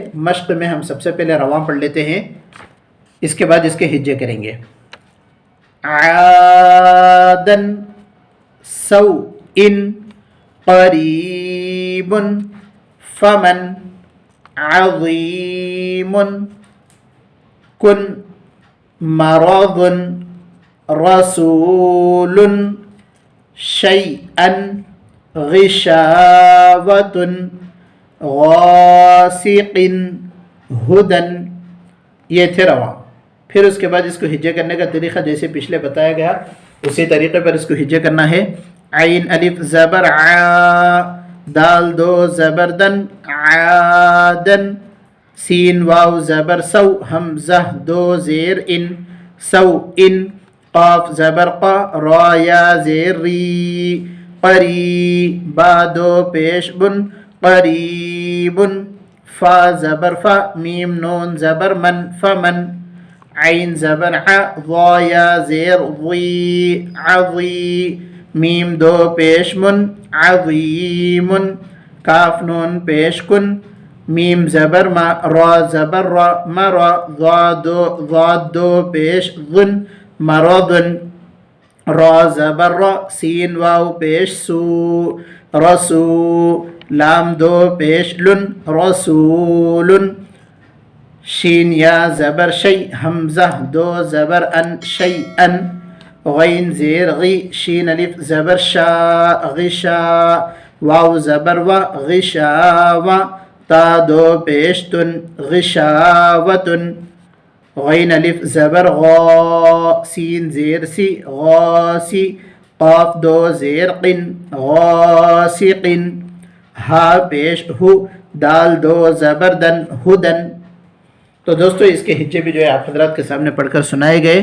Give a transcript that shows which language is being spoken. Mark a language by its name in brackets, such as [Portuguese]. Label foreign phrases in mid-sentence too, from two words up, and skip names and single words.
[Urdu] مشق میں ہم سب سے پہلے رواں پڑھ لیتے ہیں، اس کے بعد اس کے ہجے کریں گے. [Arabic] عادن، سوء، قریب، فمن، عظیم، کن، مرض، رسول، شیئا، غشاوة، غاسق، ہدن. [Urdu] یہ تھے رواں. پھر اس کے بعد اس کو ہجے کرنے کا طریقہ جیسے پچھلے بتایا گیا اسی طریقے پر اس کو ہجے کرنا ہے. عین الف زبر ع، دال 2 زبر دن، عادن، سین واو زبر سو، حمزہ 2 زیر ان، سو ان، قاف زبر قا، را یا زیر ری، قری، با دو پیش بن، قریب، فا زبر فا، میم نون زبر من، فمن، عین زبر ع، ضا یا زیر ضی، عضی، میم دو پیش من، عظیم، کاف نون پیش کن، میم زبر ما، را زبر را، مرا، ضاد دو پیش ظن، مرضن، را زبر را، سین واو پیش سو، رسو، لام دو پیش لن، رسول، شین یا زبر شی، حمزہ دو زبر ان، شیئن، غین زیر غی، شین الف زبر شا، غشا، واو زبر و، غشاوہ، تا دو پیش تن، غشاوتن، غین الف زبر غا، سین زیر سی، غاسی، قاف دو زیر قن، غاسقن، ہا پیش ہو، دال دو زبر دن، ہدن۔ تو دوستو اس کے ہجے بھی جو ہے آپ حضرات کے سامنے پڑھ کر سنائے گئے۔